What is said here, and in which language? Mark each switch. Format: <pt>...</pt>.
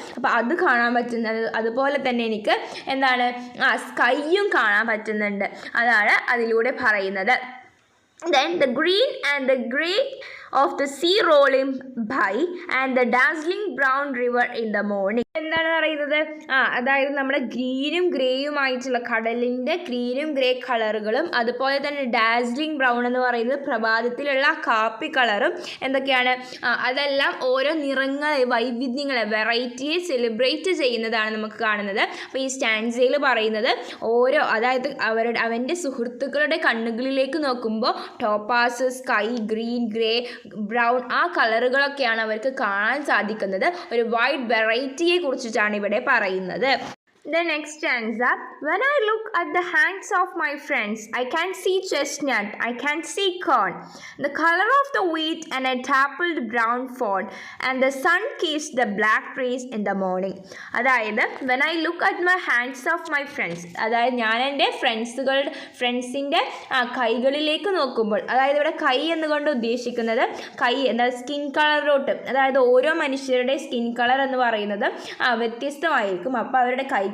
<ml>അപ്പോൾ അത് കാണാൻ പറ്റുന്നത്. അതുപോലെ തന്നെ എനിക്ക് എന്താണ്? സ്കൈയും കാണാൻ പറ്റുന്നുണ്ട്, അതാണ് അതിലൂടെ പറയുന്നത്.</ml> <en>Then the green and the grey of the sea rolling by and the dazzling brown river in the morning.</en> <ml>എന്താണ് പറയുന്നത്? അതായത് നമ്മുടെ ഗ്രീനും ഗ്രേയുമായിട്ടുള്ള കടലിൻ്റെ ഗ്രീനും ഗ്രേ കളറുകളും അതുപോലെ തന്നെ ഡാസ്ലിംഗ് ബ്രൗൺ എന്ന് പറയുന്നത് പ്രഭാതത്തിലുള്ള കാപ്പി കളറും എന്തൊക്കെയാണ്? അതെല്ലാം ഓരോ നിറങ്ങളെ, വൈവിധ്യങ്ങളെ, വെറൈറ്റിയെ സെലിബ്രേറ്റ് ചെയ്യുന്നതാണ് നമുക്ക് കാണുന്നത്. അപ്പോൾ ഈ സ്റ്റാൻസയിൽ പറയുന്നത് ഓരോ, അതായത് അവൻ്റെ സുഹൃത്തുക്കളുടെ കണ്ണുകളിലേക്ക് നോക്കുമ്പോൾ topaz, sky, green, grey, brown, ആ കളറുകളൊക്കെയാണ് അവർക്ക് കാണാൻ സാധിക്കുന്നത്. ഒരു വൈഡ് വെറൈറ്റിയെ കുറിച്ചിട്ടാണ് ഇവിടെ പറയുന്നത്.</ml> <en>The next stanza. When I look at the hands of my friends, I can see chestnut, I can see corn, the color of the wheat and a dappled brown fawn, and the sun kissed the black trees in the morning.</en> <ml>അതായത്</ml> <en>when I look at my hands of my friends,</en> <ml>അതായത് ഞാൻ എൻ്റെ ഫ്രണ്ട്സിൻ്റെ കൈകളിലേക്ക് നോക്കുമ്പോൾ, അതായത് ഇവിടെ കൈ എന്നുകൊണ്ട് ഉദ്ദേശിക്കുന്നത് കൈ എന്താ? സ്കിൻ കളറിലോട്ട്. അതായത് ഓരോ മനുഷ്യരുടെ സ്കിൻ കളർ എന്ന് പറയുന്നത് വ്യത്യസ്തമായിരിക്കും. അപ്പോൾ അവരുടെ കൈകൾ</ml>